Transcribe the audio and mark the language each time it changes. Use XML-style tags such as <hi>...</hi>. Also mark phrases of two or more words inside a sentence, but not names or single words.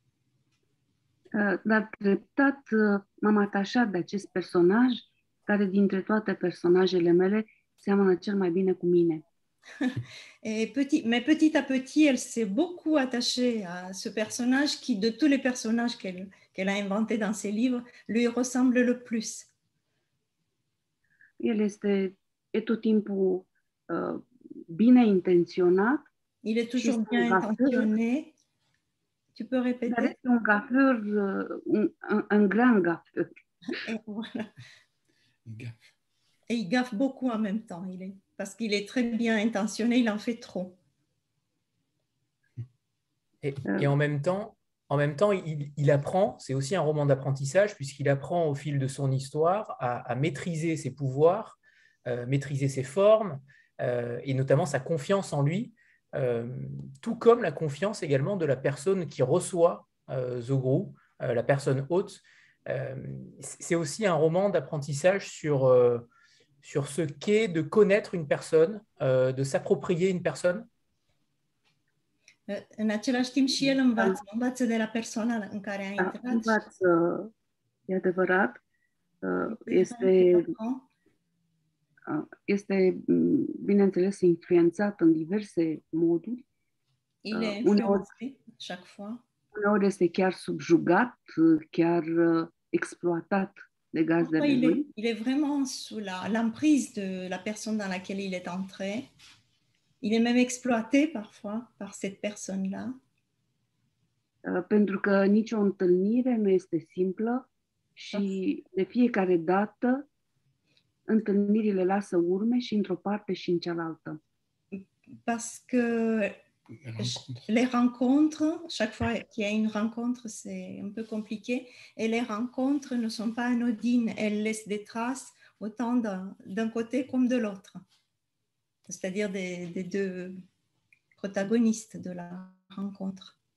<ro>Dar treptat m-am atașat de acest personaj, care dintre toate personajele mele seamănă cel mai bine cu mine.</ro> <fr>Mais petit à petit, elle s'est beaucoup attachée à ce personnage qui, de tous les personnages qu'elle a inventés dans ses livres, lui ressemble le plus.</fr> <ro>El e tot timpul bine intenționat.</ro> <fr>Il est toujours bien intentionné. Tu peux répéter?</fr> <ro>Dar este un gafeur,</ro> <fr>un grand gafeur. Et voilà. Et il gaffe beaucoup en même temps, parce qu'il est très bien intentionné, il en fait trop. Et en même temps, il apprend, c'est aussi un roman d'apprentissage, puisqu'il apprend au fil de son histoire à maîtriser ses pouvoirs, maîtriser ses formes, et notamment sa confiance en lui, tout comme la confiance également de la personne qui reçoit Zogru, la personne hôte. C'est aussi un roman d'apprentissage sur ce qu'est de connaître une personne, de s'approprier une personne.</fr> <ro>În același timp și el învață de la persoana în care a intrat. Învață, e adevărat. Este, bineînțeles, influențat în diverse moduri.</ro> <fr>Il est influencé chaque fois.</fr> <ro>Uneori este chiar subjugat, chiar exploatat de gazdele lui.</ro> <fr>Il est vraiment sous l'emprise de la personne dans laquelle il est entré. Il est même exploité parfois par cette personne-là.</fr> <ro>Pentru că nicio întâlnire nu este simplă și de fiecare dată întâlnirile lasă urme și într-o parte și în cealaltă.</ro> <fr>Parce que les rencontres, chaque fois qu'il y a une rencontre, c'est un peu compliqué, et les rencontres ne sont pas anodines, elles laissent des traces autant d'un côté comme de l'autre, c'est-à-dire des deux protagonistes de la rencontre.</fr>